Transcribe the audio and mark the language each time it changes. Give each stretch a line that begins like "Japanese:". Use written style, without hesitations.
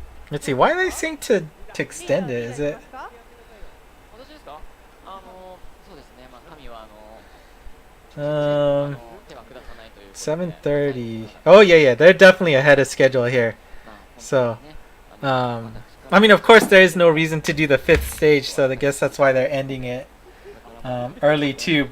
English: Let's see, why are they saying to extend it? Is it?
Japanese: 私ですか？そうですね。まあ神は手は下さないという。
English: 7:30. Oh yeah, they're definitely ahead of schedule here. So, I mean, of course, there is no reason to do the 5th stage, so I guess that's why they're ending it early too.